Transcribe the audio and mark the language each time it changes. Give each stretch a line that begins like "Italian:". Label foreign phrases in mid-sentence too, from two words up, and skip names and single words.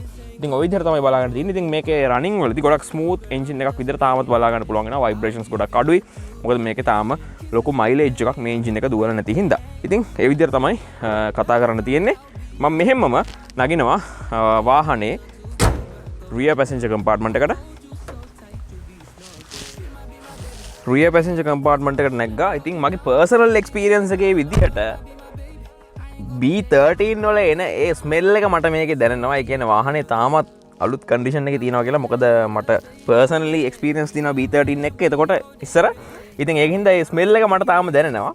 Sinhala: ඉතින් ওই විදිහට තමයි බලා ගන්න තියෙන්නේ. ඉතින් මේකේ රනින් වලදී ගොඩක්
English: smooth engine
Sinhala: එකක් විදිහට තාමත් බලා ගන්න පුළුවන් වෙනවා. වයිබ්‍රේෂන්ස් ගොඩක් අඩුයි. මොකද මේකේ තාම ලොකු මයිලේජ් එකක් මේ එන්ජින් එක දුවලා නැති හින්දා. ඉතින් ඒ විදිහට තමයි කතා කරන්න තියෙන්නේ. මම මෙහෙමම නගිනවා වාහනේ
English: rear passenger compartment
Sinhala: එකට.
English: rear passenger compartment
Sinhala: එකට නැග්ගා. ඉතින් මගේ
English: personal experience
Sinhala: එකේ විදිහට B13 වල එන ඒ ස්මෙල් එක මට මේකේ දැනෙනවා. ඒ කියන්නේ වාහනේ තාමත් අලුත් කන්ඩිෂන් එකේ තියෙනවා කියලා. මොකද මට
English: personally experience
Sinhala: තියෙනවා B13 එක. එතකොට ඉස්සර ඉතින් ඒකින්ද ඒ ස්මෙල් එක මට තාම දැනෙනවා.